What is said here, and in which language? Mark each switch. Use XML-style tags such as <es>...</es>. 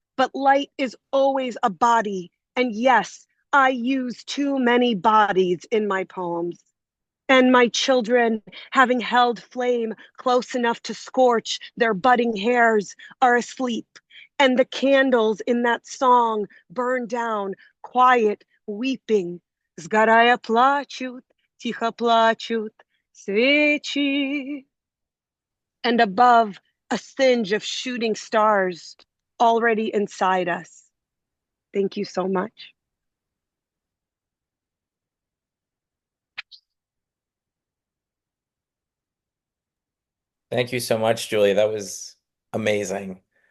<en>But light is always a body, and yes, I use too many bodies in my poems. And my children, having held flame close enough to scorch their budding hairs, are asleep. And the candles in that song burn down, quiet, weeping.</en> <ru>Сгорая плачут, тихо плачут свечи.</ru> <en>And above, a singe of shooting stars already inside us. Thank you so much. Thank you so much, Julia. That was amazing.</en>